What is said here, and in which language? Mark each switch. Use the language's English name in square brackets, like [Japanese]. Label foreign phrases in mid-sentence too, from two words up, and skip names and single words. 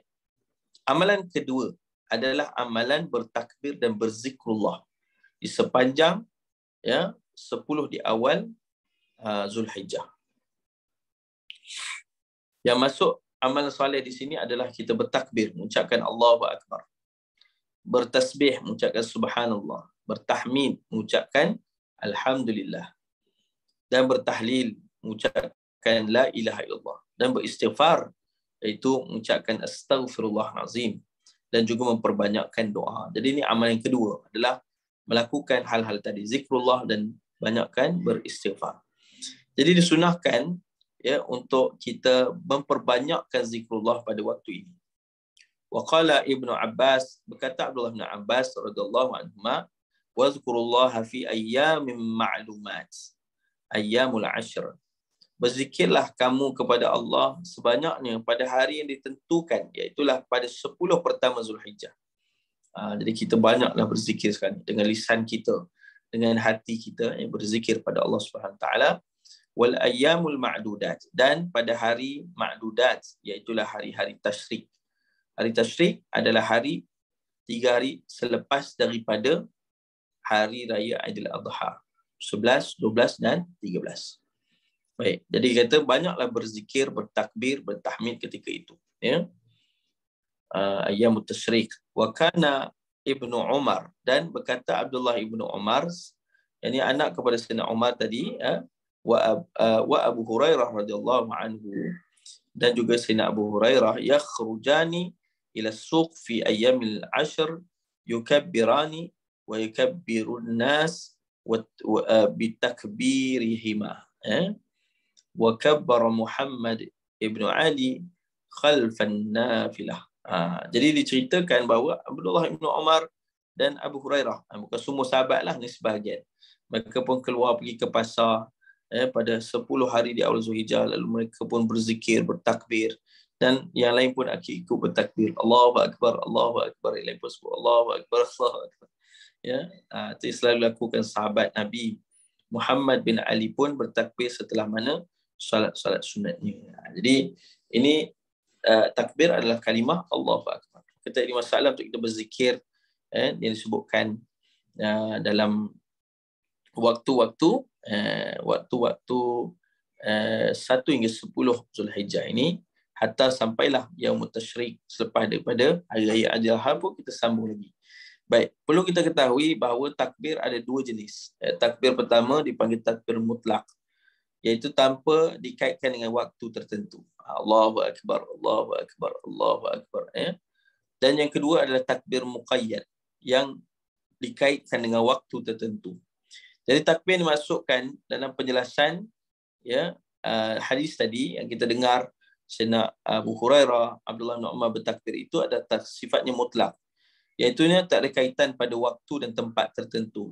[Malay] Amalan kedua adalah amalan bertakbir dan berzikrullah di sepanjang 10 di awal Zulhijjah. Yang masuk amalan soleh di sini adalah kita bertakbir, mengucapkan [Arabic] الله أكبر. [Malay] Bertasbih, mengucapkan subhanallah. Bertahmid, mengucapkan alhamdulillah. Dan bertahlil, mengucapkan [Arabic] لا إله إلا الله. [Malay] Dan beristighfar, iaitu mengucapkan astaghfirullahalazim. Dan juga memperbanyakkan doa. Jadi ini amalan yang kedua adalah melakukan hal-hal tadi, zikrullah dan banyakkan beristighfar. Jadi disunahkan untuk kita memperbanyakkan zikrullah pada waktu ini. [Arabic] وقال ابن عباس, berkata Abdullah bin Abbas رضي الله عنهما, واذكروا الله في أيام معلومات، أيام العشر. [Malay] Berzikirlah kamu kepada Allah sebanyaknya pada hari yang ditentukan, iaitulah pada 10 pertama Zulhijjah. Jadi kita banyaklah berzikir sekarang dengan lisan kita, dengan hati kita yang berzikir pada Allah [Arabic] سبحانه وتعالى. والأيام المعدودات, [Malay] dan pada hari ma'dudat, iaitulah hari-hari tasyrik. Hari tasyrik adalah 3 hari selepas daripada hari raya Aidil Adha, 11, 12 dan 13. Baik, jadi kata banyaklah berzikir, bertakbir, bertahmid ketika itu, [Arabic] أيام التشريق. وكان ابن عمر, [Malay] dan berkata Abdullah ibnu Umar, yakni anak kepada Sayyidina Umar tadi, [Arabic] وأبو هريرة رضي الله عنه, [Malay] dan juga Sayyidina Abu Hurairah, [Arabic] يخرجان إلى السوق في أيام العشر يكبران ويكبر الناس بتكبيرهما. وكبر محمد بن علي خلف النافلة. [Malay] Jadi diceritakan bahawa Abdullah ibn Umar dan Abu Hurairah, bukan semua sahabat lah, ni sebahagian, mereka pun keluar pergi ke pasar pada 10 hari di awal Zulhijjah, lalu mereka pun berzikir, bertakbir, dan yang lain pun ikut bertakbir. [Arabic] الله أكبر، الله أكبر, [Malay] yang lain pun sebut [Arabic] الله أكبر، الله أكبر. [Malay] Ya, itu selalu lakukan sahabat Nabi. Muhammad bin Ali pun bertakbir setelah mana salat sunatnya. Jadi ini takbir adalah kalimah [Arabic] الله أكبر. [Malay] Kata Imam Salam untuk kita berzikir yang disebutkan dalam waktu-waktu 1 hingga 10 Zulhijjah ini, hatta sampailah Yaumut Tasyrik, selepas daripada Hari Raya Adha pun kita sambung lagi. Baik, perlu kita ketahui bahawa takbir ada 2 jenis. Takbir pertama dipanggil takbir mutlak, iaitu tanpa dikaitkan dengan waktu tertentu. [Arabic] الله أكبر، الله أكبر، الله أكبر. [Malay] Dan yang kedua adalah takbir muqayyad, yang dikaitkan dengan waktu tertentu. Jadi takbir dimasukkan dalam penjelasan hadis tadi yang kita dengar, Sayyidina Abu Hurairah, Abdullah bin Umar bertakbir, itu adalah sifatnya mutlak, iaitu tak ada kaitan pada waktu dan tempat tertentu.